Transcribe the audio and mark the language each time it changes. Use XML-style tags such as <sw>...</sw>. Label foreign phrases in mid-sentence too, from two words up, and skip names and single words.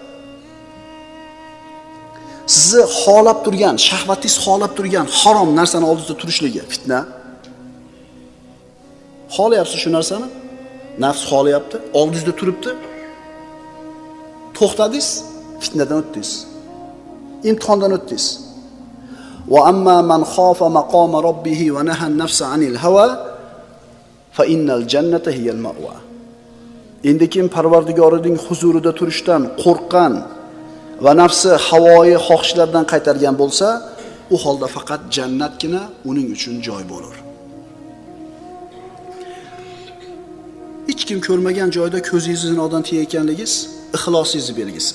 <uz>Sizni xolab turgan, shahvatingiz xolab turgan harom narsani oldingizda turishligi fitna. Xohlayapsiz shu narsani? Nafs xohlayapti, oldingizda turibdi. To'xtadingiz, fitnadan o'tdingiz. Imtihondan o'tdingiz.</uz> <ar>وأما من خاف مقام ربه ونهى النفس عن الهوى فإن الجنة هي المأوى.</ar> <uz>Endi kim Parvardigorining huzurida turishdan qo'rqqan va nafsi havoyi xohishlardan qaytargan bo'lsa, u holda faqat jannatgina uning uchun joy bo'lur. Hech kim ko'rmagan joyda ko'zingizni zinodan tiyayotganligingiz ixlosingizni belgisi.</uz>